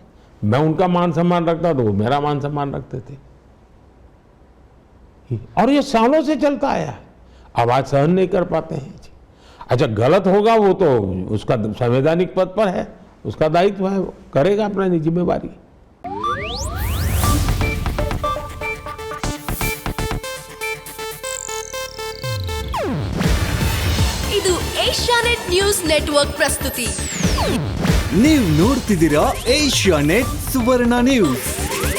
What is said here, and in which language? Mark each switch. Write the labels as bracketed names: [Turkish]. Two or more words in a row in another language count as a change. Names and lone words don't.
[Hindi] मैं उनका मान सम्मान रखता था, वो मेरा मान सम्मान रखते थे, और ये सालों से चलता आया है। अब आज सहन नहीं कर पाते हैं जी। अच्छा, गलत होगा वो तो उसका संवैधानिक पद पर है, उसका दायित्व है, वो करेगा अपनी जिम्मेवारी। [Kannada] ಇದು ಏಷ್ಯಾನೆಟ್ ನ್ಯೂಸ್ ನೆಟ್ವರ್ಕ್ ಪ್ರಸ್ತುತಿ. ನೀವು ನೋಡ್ತಿದ್ದೀರಾ ಏಷ್ಯಾನೆಟ್ ಸುವರ್ಣ ನ್ಯೂಸ್.